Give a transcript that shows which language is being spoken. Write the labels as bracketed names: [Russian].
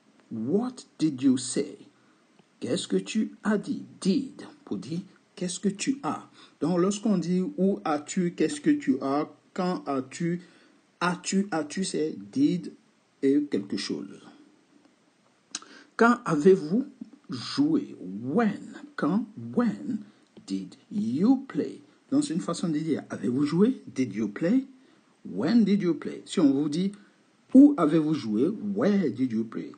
[English] What did you say? [French] Qu'est-ce que tu as dit? Did, pour dire qu'est-ce que tu as. Donc, lorsqu'on dit où as-tu, qu'est-ce que tu as, quand as-tu, c'est did et quelque chose. Quand avez-vous joué? [English] When, quand, when did you play? [French] Donc, c'est une façon de dire avez-vous joué? [English] Did you play? When did you play? [French] Si on vous dit où avez-vous joué? [English] Where did you play?